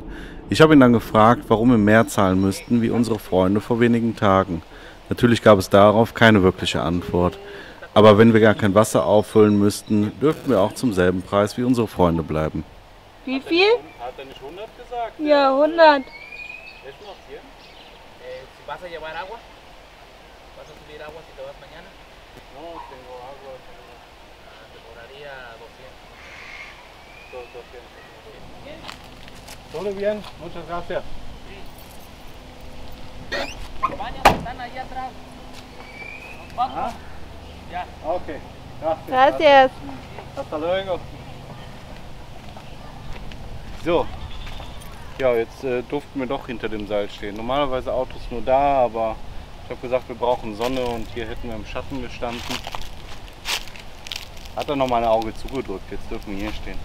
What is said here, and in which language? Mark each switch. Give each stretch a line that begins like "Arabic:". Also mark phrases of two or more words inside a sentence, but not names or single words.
German: Ich habe ihn dann gefragt, warum wir mehr zahlen müssten wie unsere Freunde vor wenigen Tagen. Natürlich gab es darauf keine wirkliche Antwort. Aber wenn wir gar kein Wasser auffüllen müssten, dürften wir auch zum selben Preis wie unsere Freunde bleiben. Wie viel? Hat er nicht 100 gesagt? Ja, 100.
Spanish: ¿Vas a llevar agua? ¿Vas a subir agua si te vas mañana? No, tengo agua. Te cobraría 200. Todo bien, muchas gracias. Los baños están allá atrás. Los baños. Ya. Okay, gracias. Gracias. Hasta luego.
German: So, ja, jetzt durften wir doch hinter dem Seil stehen. Normalerweise Autos nur da, aber ich habe gesagt, wir brauchen Sonne und hier hätten wir im Schatten gestanden. Hat er noch mal ein Auge zugedrückt, jetzt dürfen wir hier stehen.